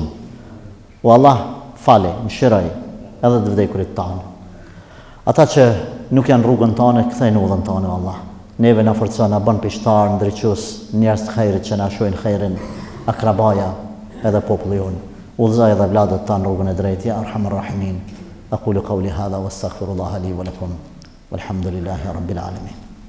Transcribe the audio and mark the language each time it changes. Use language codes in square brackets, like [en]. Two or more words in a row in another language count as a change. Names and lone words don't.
[sq] O Allah, fali, mëshiroj edhe të vdekurit tanë. Ata që nuk janë rrugën tonë, kthejnë udhën tonë, o Allah. Neve na forca, na bën pishtar, ndriçues, njerëz të xhairit që na shohin xhairin, akrabaja edhe populli jon. Udhëzoj edhe vladët tanë rrugën e drejtë, [ar] يا أرحم الراحمين. أقول قولي هذا واستغفر الله لي ولكم والحمد لله رب العالمين.